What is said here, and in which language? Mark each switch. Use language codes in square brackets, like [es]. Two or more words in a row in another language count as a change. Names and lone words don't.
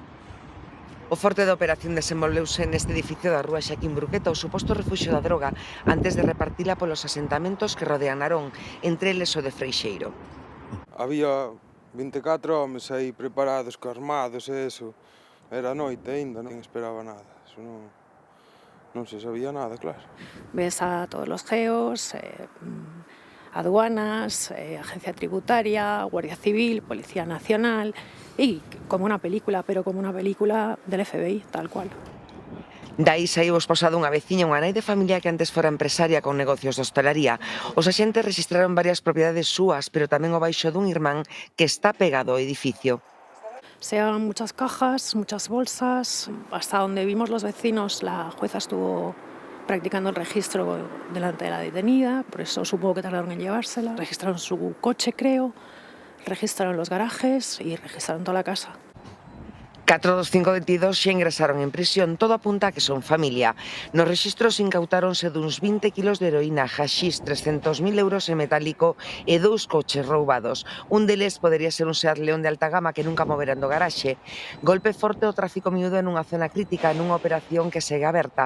[gl] O forte da operación desenvolveuse neste edificio da rúa Xaquín Bruqueta, o suposto refuxio da droga, antes de repartila polos asentamentos que rodean Narón, entre eles o de Freixeiro. Había 24 homes aí preparados, armados e eso. Era noite aínda, non esperaba nada. Eso non se sabía nada, claro. [es] Ves a todos los geos, aduanas, agencia tributaria, Guardia Civil, Policía Nacional, y como una película, pero como una película del FBI, tal cual. [gl] Dai saiu esposado unha veciña, unha nai de familia que antes fora empresaria con negocios de hostelería. Os axentes registraron varias propiedades súas, pero tamén o baixo dun irmán que está pegado ao edificio. [es] Se hagan muchas cajas, muchas bolsas. Hasta donde vimos los vecinos, la jueza estuvo practicando el registro delante de la detenida, por eso supongo que tardaron en llevársela. Registraron su coche, creo, registraron los garajes y registraron toda la casa. [gl] 4 dos 5 detidos xa ingresaron en prisión, todo apunta a que son familia. Nos rexistros incautáronse duns 20 kilos de heroína, haxís, 300.000 euros en metálico e 2 coches roubados. Un deles podería ser un Seat León de alta gama que nunca moveran do garaxe. Golpe forte ao tráfico miúdo nunha zona crítica nunha operación que segue aberta.